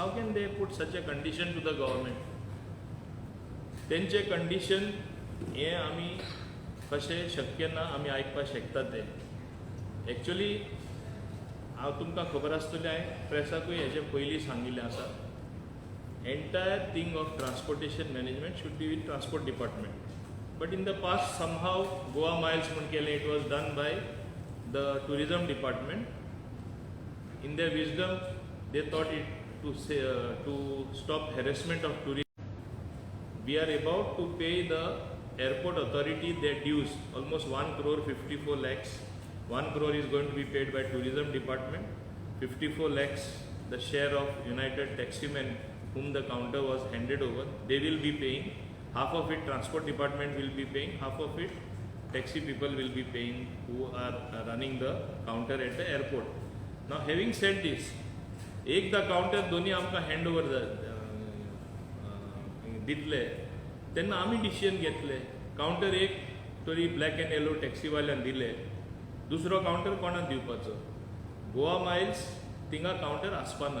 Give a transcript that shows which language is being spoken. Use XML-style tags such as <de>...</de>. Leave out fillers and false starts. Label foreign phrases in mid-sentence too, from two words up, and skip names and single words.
<en>how can they put such a condition to the government?</en> <kok>तेंचे कंडिशन हें आमी कशें शक्य ना आमी आयकपाक शकता ते. एक्चुली हांव तुमकां खबर आसतलें, हांवें प्रेसाकूय हेजे पयलीं सांगिल्लें आसा,</kok> <en>entire thing of transportation management should be with transport department. But in the past somehow Goa Miles</en> <kok>म्हूण केलें,</kok> <en>It was done by the tourism department. In their wisdom they thought it to stop harassment of tourist. We are about to pay the airport authority their dues, almost 1,54 lakhs. 1 crore is going to be paid by tourism department. 54 lakhs the share of United Taximen whom the counter was handed over. They will be paying. Half of it transport department will be paying. Half of it taxi people will be paying who are running the counter at the airport. Now having said this,</en> <kok>एकदा काउंटर दोन्ही आमकां</kok> <en>hand over</en> <kok>दितले तेन्ना आमी डिसिजन घेतले. काउंटर एक तरी</kok> <en>black and yellow</en> <kok>टॅक्सीवाल्यांक दिले, दुसरो काउंटर कोणाक दिवपाचो? गोवा मायल्स थिंगा काउंटर आसपाना.</kok>